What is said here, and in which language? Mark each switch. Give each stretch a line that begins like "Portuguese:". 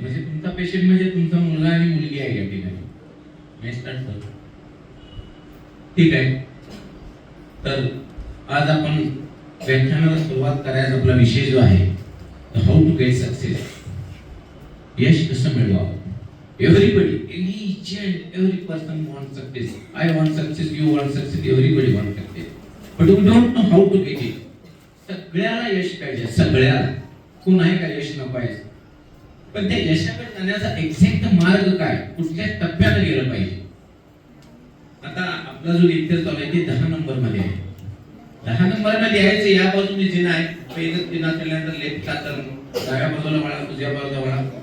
Marathi: म्हणजे तुमचा पेशंट म्हणजे तुमचा मुलगा आणि मुलगी आहे या ठिकाणी. ठीक आहे. तर आज आपण व्याख्यानाला सुरुवात करायचा आपला विषय जो आहे,
English: How to get success.
Marathi: यश कसं मिळवावं.
English: Everybody, each and every person wants success. I want success, you want success, everybody wants success. But we don't know how to get it.
Marathi: सगळ्याला यश पाहिजे, सगळ्याला. कोण आहे का यश नको आहे? पण त्या यशाकडे जाण्याचा एक्झॅक्ट मार्ग काय, कुठल्या टप्प्याने गेलं पाहिजे. आता आपला जो लेक्चर चालू आहे ते 10 नंबर मध्ये आहे. 10 नंबर मध्ये यायचं, या बाजूने जिना आहे, पहिलं जिना केल्यानंतर लेफ्ट हाताला डाव्या बाजूला वळा, उजव्या बाजूला वळा.